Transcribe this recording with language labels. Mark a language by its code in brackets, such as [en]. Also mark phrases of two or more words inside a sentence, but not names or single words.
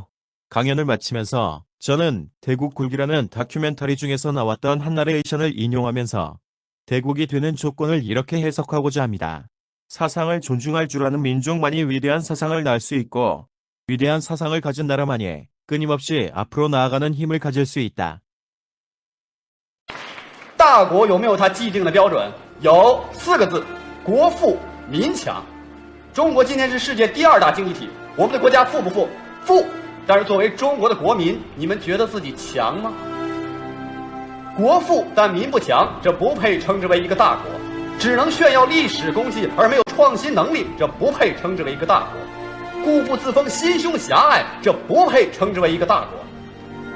[ko] 강연을 마치면서 저는 대국 굴기라는 다큐멘터리 중에서 나왔던 한 나레이션을 인용하면서 대국이 되는 조건을 이렇게 해석하고자 합니다. 사상을 존중할 줄 아는 민족만이 위대한 사상을 낳을 수 있고 위대한 사상을 가진 나라만이 끊임없이 앞으로 나아가는 힘을 가질 수 있다. [zh] 大国有没有它既定的标准？有4个字：国富民强。中国今天是世界第2大经济体，我们的国家富不富？富。但是作为中国的国民，你们觉得自己强吗？国富但民不强，这不配称之为一个大国；只能炫耀历史功绩而没有创新能力，这不配称之为一个大国；固步自封、心胸狭隘，这不配称之为一个大国。